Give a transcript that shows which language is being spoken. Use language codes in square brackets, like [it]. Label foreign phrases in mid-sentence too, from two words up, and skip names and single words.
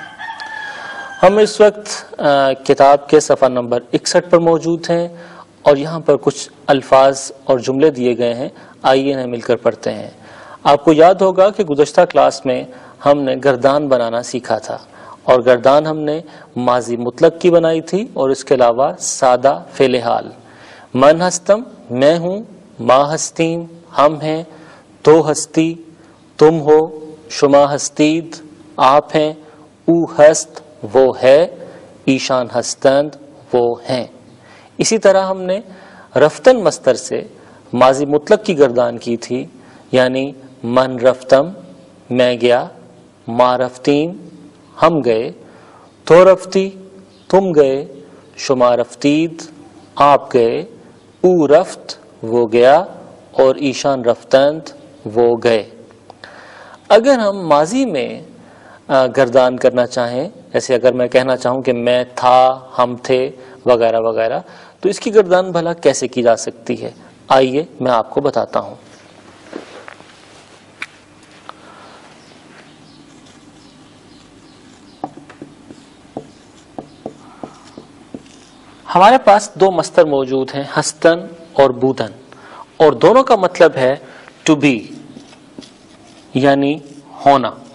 [ur] ہم اس وقت کتاب کے صفحہ نمبر 61 پر موجود ہیں اور یہاں پر کچھ الفاظ اور جملے دیے گئے ہیں، آئیے انہیں مل کر پڑھتے ہیں۔ آپ کو یاد ہوگا کہ گزشتہ کلاس میں ہم نے گردان بنانا سیکھا تھا اور گردان ہم نے ماضی مطلق کی بنائی تھی اور اس کے علاوہ سادہ فعل حال۔ [fa] من ہستم [ur] میں ہوں، [fa] ما ہستیم [ur] ہم ہیں، [fa] تو ہستی [ur] تم ہو، [fa] شما ہستید [ur] آپ ہیں، [fa] او ہست [ur] وہ ہے، [fa] ایشان ہستند [ur] وہ ہیں۔ اسی طرح ہم نے رفتن مصدر سے ماضی مطلق کی گردان کی تھی، یعنی [fa] من رفتم [ur] میں گیا، [fa] ما رفتیم [ur] ہم گئے، [fa] تو رفتی [ur] تم گئے، [fa] شما رفتید [ur] آپ گئے، [fa] او رفت [ur] وہ گیا اور [fa] ایشان رفتند [ur] وہ گئے۔ اگر ہم ماضی میں گردان کرنا چاہیں، جیسے اگر میں کہنا چاہوں کہ میں تھا، ہم تھے وغیرہ وغیرہ، تو اس کی گردان بھلا کیسے کی جا سکتی ہے؟ آئیے میں آپ کو بتاتا ہوں۔ ہمارے پاس دو مصدر موجود ہیں، ہستن اور بودن، اور دونوں کا مطلب ہے [en] to be, [ur] یعنی ہونا۔